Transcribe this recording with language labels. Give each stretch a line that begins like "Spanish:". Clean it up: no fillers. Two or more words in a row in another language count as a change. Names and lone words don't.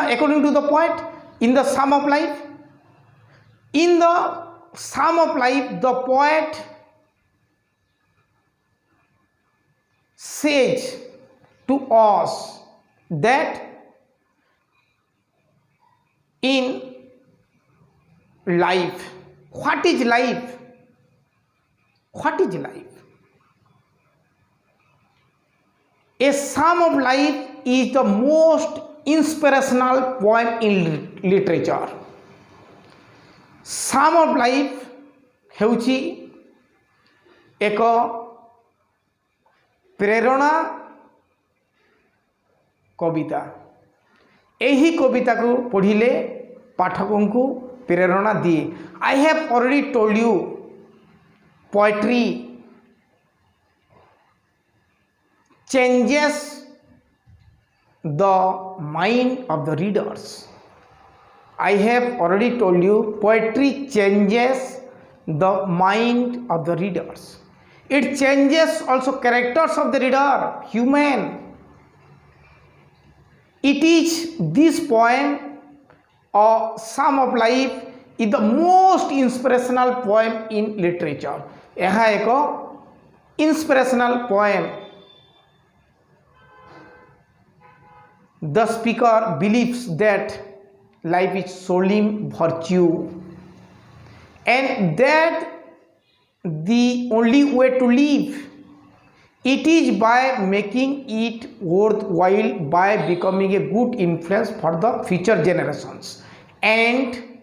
English: According to the poet, in the Psalm of Life, in the Psalm of Life, the poet says to us that in life, what is life? What is life? A Psalm of Life is the most inspirational poem in literature.
Odia: Psalm of Life ହେଉଛି ଏକ ପ୍ରେରଣା କବିତା. ଏହି କବିତାକୁ ପଢ଼ିଲେ ପାଠକଙ୍କୁ ପ୍ରେରଣା ଦିଏ.
English: I have already told you, poetry changes the mind of the readers. I have already told you, poetry changes the mind of the readers. It changes also characters of the reader, human. It is this poem, A Psalm of Life, is the most inspirational poem in literature.
Hindi: यह एक
English: inspirational poem. The speaker believes that life is solemn virtue and that the only way to live It is by making it worthwhile, by becoming a good influence for the future generations.